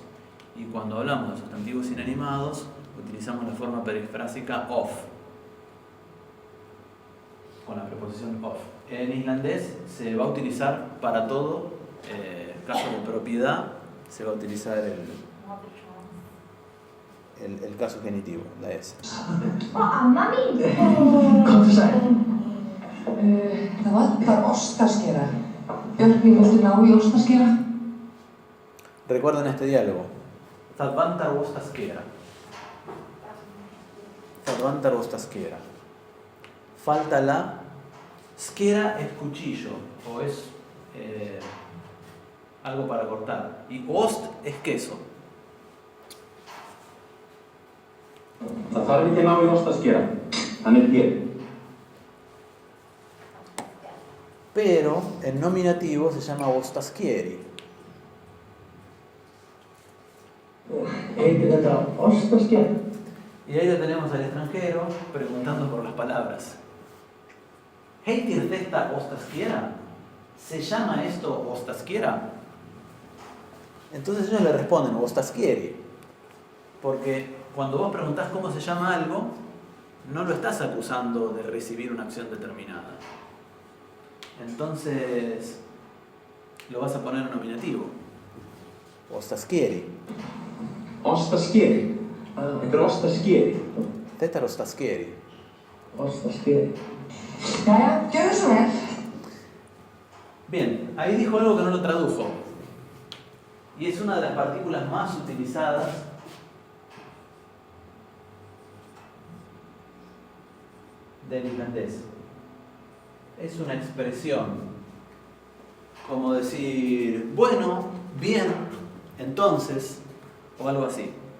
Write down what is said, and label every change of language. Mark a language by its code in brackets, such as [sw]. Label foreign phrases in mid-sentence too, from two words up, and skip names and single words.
[es] Y cuando hablamos de sustantivos inanimados, utilizamos la forma perifrásica of, con la preposición of. En islandés se va a utilizar para todo, caso de propiedad, se va a utilizar el caso genitivo, la S. [is] Amma mín! Komdu sæl. Það vantar ostaskera. Björk, við viltu ná í ostaskera? [es] Recuerden este diálogo. [is] Það vantar ostaskera. Það vantar ostaskera. [es] Falta la. Skera es cuchillo o es algo para cortar. Y ost es queso. [is] Það þarf ekki ná í ostaskera. Hann hér. [es] Pero el nominativo se llama ostaskieri. [is] Heitir þetta ostaskera? [es] Y ahí lo tenemos al extranjero preguntando por las palabras. [is] ¿Heitir esta ostaskiera? [es] ¿Se llama esto ostaskiera? Entonces ellos le responden ostaskieri. Porque cuando vos preguntás cómo se llama algo, no lo estás acusando de recibir una acción determinada. Entonces lo vas a poner en nominativo. Ostaskieri. [is] Ostaskeri. Þetta er ostaskeri. Þetta er ostaskieri. Ostaskeri. Jæja, gjörðu svo vel. [es] Bien, ahí dijo algo que no lo tradujo. Y es una de las partículas más utilizadas del islandés. Es una expresión como decir, bueno, bien, entonces, o algo así.